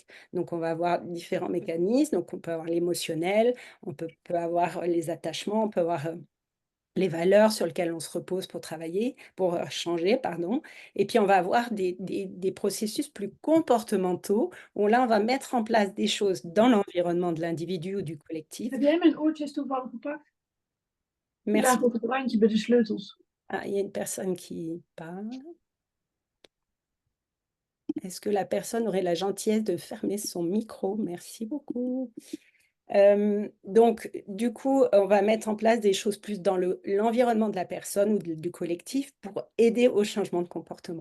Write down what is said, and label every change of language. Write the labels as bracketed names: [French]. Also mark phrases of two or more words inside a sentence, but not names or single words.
[French] Donc, on va avoir différents mécanismes. Donc, on peut avoir l'émotionnel, on peut avoir les attachements, on peut avoir les valeurs sur lesquelles on se repose pour travailler, pour changer, pardon. Et puis, on va avoir des processus plus comportementaux où là, on va mettre en place des choses dans l'environnement de l'individu ou du collectif. [Dutch] Heb jij mijn oortjes toevallig gepakt? Die [French] Merci. [Dutch] lagen op het randje bij de sleutels. [French] Ah, il y a une personne qui parle. Est-ce que la personne aurait la gentillesse de fermer son micro? Merci beaucoup. Donc, du coup, on va mettre en place des choses plus dans l'environnement de la personne ou du collectif pour aider au changement de comportement.